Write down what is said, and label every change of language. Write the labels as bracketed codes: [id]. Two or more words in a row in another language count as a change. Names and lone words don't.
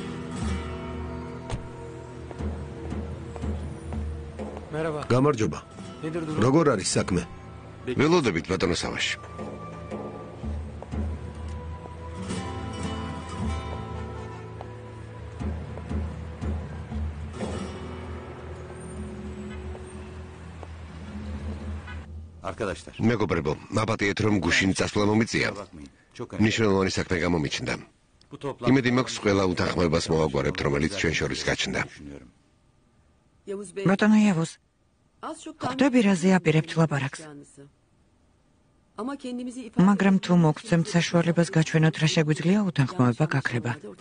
[ka] გამარჯობა. [tr] Nedir durum? [ka] როგორ არის საქმე? ველოდებით ბატონო სავაში. [tr] Arkadaşlar. [ka] მეგობრებო, მაპატიეთ რომ გუშინ წასვლა მომიწია. [tr] Bakmayın. Çok önemli. [ka] ნიშნულოვანი საქმე გამომიჩნდა. [tr] Bu toplantı [ka] იმედი მაქვს ყველა უთანხმოებას მოვაგვარებთ, რომელიც ჩვენ შორის გაჩნდა. [tr] düşünüyorum. [ka] ბატონო იავუს, ხვდები რაზე აპირებთ ლაპარაკს? მაგრამ თუ მოგცემთ საშუალებას გაჩვენოთ, რა შეგვიძლია უთანხმოება გაქრება.